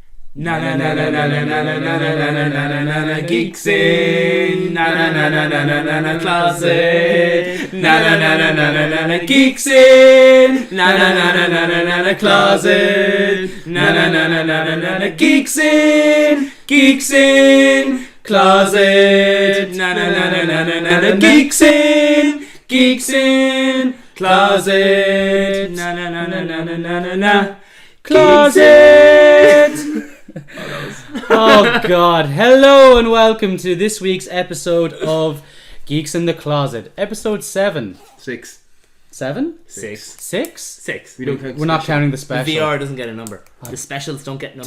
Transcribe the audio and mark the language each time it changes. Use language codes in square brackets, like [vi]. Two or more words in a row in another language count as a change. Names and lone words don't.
[en] Na na na na na na na na na na na na na na na geeks in na na na na na na na na closet na na na na na na na na geeks in na na na na na na na na closet na na na na na na na na geeks in closet na na na na na na na na geeks in closet na na na na na na na na na closet. Oh God. Hello and welcome to this week's episode of Geeks in the Closet, episode 7. 6. 7? 6. 6? We don't count. We're not counting the special. The VR doesn't get a number. The specials don't get numbers.